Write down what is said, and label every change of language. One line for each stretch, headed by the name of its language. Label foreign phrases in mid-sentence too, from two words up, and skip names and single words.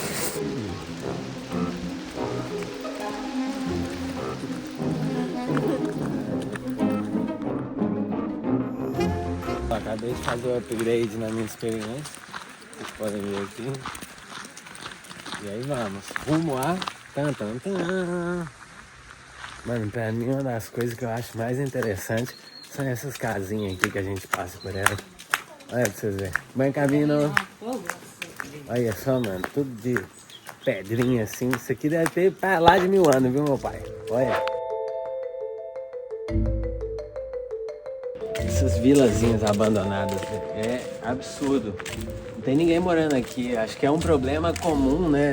Portuguese: Acabei de fazer o upgrade na minha experiência. Vocês podem ver aqui. E aí vamos. Rumo a... Tan, tan, tan. Mano, pra mim uma das coisas que eu acho mais interessante são essas casinhas aqui que a gente passa por ela. Olha pra vocês verem.
Spanish: Buen camino.
Portuguese: Olha só, mano, tudo de pedrinha assim. Isso aqui deve ter pra lá de 1000 anos, viu, meu pai? Olha. Essas vilazinhas abandonadas, é absurdo. Não tem ninguém morando aqui. Acho que é um problema comum, né?